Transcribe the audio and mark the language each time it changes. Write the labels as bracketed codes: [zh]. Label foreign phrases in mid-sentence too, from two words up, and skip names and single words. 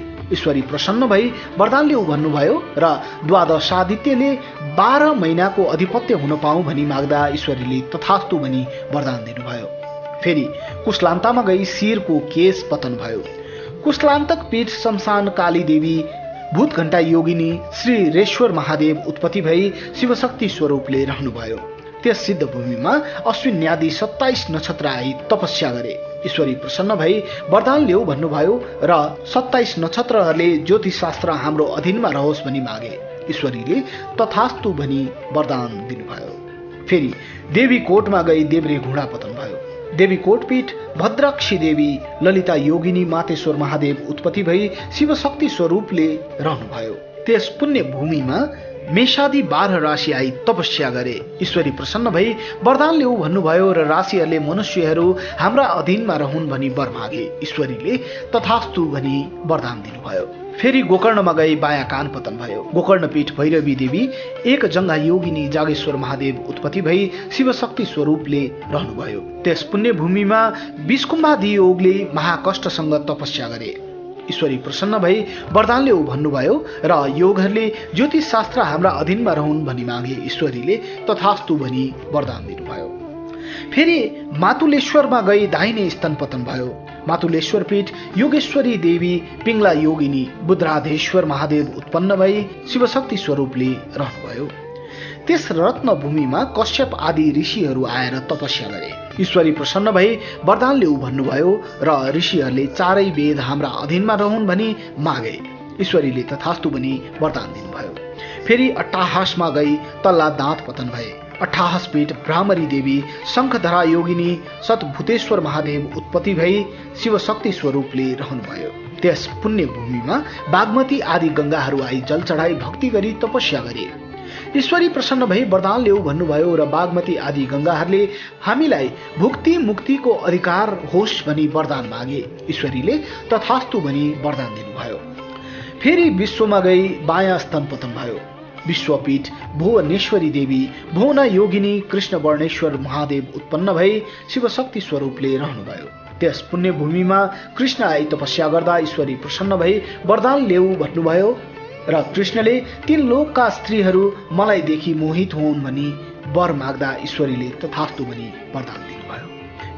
[ne] ईश्वरी प्रसन्न भई वरदान ल्याऊ भन्नुभयो र द्वादश आदित्यले 12 महिनाको अधिपत्य हुन पाऊँ भनी माग्दा ईश्वरीले तथास्तु भनी वरदान दिनुभयो। फेरि कुशलान्तामा गई शिरको केश पतन भयो। कुशलान्तक पीठ शमशान काली देवी भूतघण्टा योगिनी श्री रेश्वर महादेव उत्पत्ति भई शिवशक्ति स्वरूपले रहनुभयो। त्यस सिद्ध भूमिमा अश्विन्यादि 27 नक्षत्र आई तपस्या गरे। ईश्वरी प्रसन्न भई वरदान ल्याऊ भन्नुभयो र 27 नक्षत्रहरूले ज्योतिषशास्त्र हाम्रो अधीनमा रहोस् भनी मागे। ईश्वरीले तथास्तु भनी वरदान दिनुभयो। फेरि देवी कोटमा गई देब्रे घुँडा पतन भयो। देवी कोटपीठ भद्राक्षी देवी ललिता योगिनी मातेश्वर महादेव उत्पत्ति भई शिवशक्ति स्वरूपले रहनुभयो। त्यस पुण्य भूमिमा मेषादि 12 राशि आई तपस्या गरे। ईश्वरी प्रसन्न भई वरदान ल्याऊ भन्नुभयो र राशिहरूले मनुष्यहरू हाम्रा अधीनमा रहन् भनी वर मागे। ईश्वरीले तथास्तु भनी वरदान दिनुभयो। फेरि गोकर्णमा गई बायाँ कान पतन भयो। गोकर्णपीठ भैरवी देवी एक जङ्घा योगिनी जागेश्वर महादेव उत्पत्ति भई शिवशक्ति स्वरूपले रहनुभयो। त्यस पुण्य भूमिमा विषकुम्भादि योगले महाकष्टसँग तपस्या गरे। ईश्वरी प्रसन्न भई वरदान ल्याऊ भन्नुभयो र योगहरूले ज्योतिष शास्त्र हाम्रा अधीनमा रहन् भनी मागे। ईश्वरीले तथास्तु भनी वरदान दिनुभयो। फेरि मातुलेश्वरमा गई दाहिने स्तन पतन भयो। मातुलेश्वर पीठ योगेश्वरी देवी पिङ्ला योगिनी बुद्राधेश्वर महादेव उत्पन्न भई शिवशक्ति स्वरूपले रहनुभयो। त्यस रत्न भूमिमा कश्यप आदि ऋषिहरू आएर तपस्या गरे। ईश्वरी प्रसन्न भई वरदान ल्याऊ भन्नुभयो र ऋषिहरूले 4 वेद हाम्रा अधीनमा रहन् भनी मागे। ईश्वरीले तथास्तु भनी वरदान दिनुभयो। फेरि अट्टाहासमा गई तल्ला दाँत पतन भए। अट्ठाहस पीठ भ्रामरी देवी शंखधरा योगिनी सतभूतेश्वर महादेव उत्पत्ति भई शिवशक्ति स्वरूपले रहनुभयो। त्यस पुण्य भूमिमा बागमती आदि गंगाहरू आई जल चढाई भक्ति गरी तपस्या गरे। ईश्वरी प्रसन्न भई वरदान ल्याऊ भन्नुभयो र बागमती आदि गंगाहरूले हामीलाई भुक्ति मुक्तिको अधिकार होस् भनी वरदान मागे। ईश्वरीले तथास्तु भनी वरदान दिनुभयो। फेरि विश्वमा गई बायाँ स्तन पतन भयो। विश्वपीठ भुवनेश्वरी देवी भुवन योगिनी कृष्ण वर्णेश्वर महादेव उत्पन्न भई शिवशक्ति स्वरूपले रहनुभयो। त्यस पुण्य भूमिमा कृष्ण आई तपस्या गर्दा ईश्वरी प्रसन्न भई वरदान ल्याऊ भन्नुभयो र कृष्णले 3 लोकका स्त्रीहरू मलाई देखि मोहित हुन् भनी वर माग्दा ईश्वरीले तथास्तु भनी वरदान दिनुभयो।